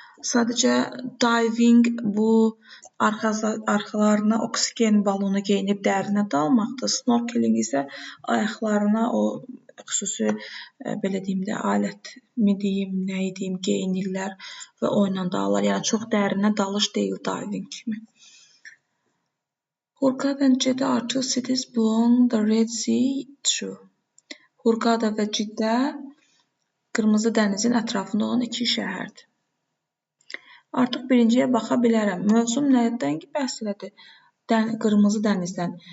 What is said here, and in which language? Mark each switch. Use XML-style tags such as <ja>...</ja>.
<az>Sadəcə diving bu arxalarına oksigen balonu geyinib dərinə dalmaqdır. Snorkeling isə ayaqlarına o xüsusi belə deyim də alət mi deyim, nə deyim, geyinirlər və onunla dalırlar. Yəni çox dərinə dalış deyil diving kimi.</az> <en>Hurghada and Jeddah are two cities along the Red Sea. True.</en> <az>Hurghada və Ciddə Qırmızı dənizin ətrafında olan iki şəhərdir. Artıq birinciyə baxa bilərəm. Mövzum nədən bəhs elədi? Qırmızı dənizdən.</az>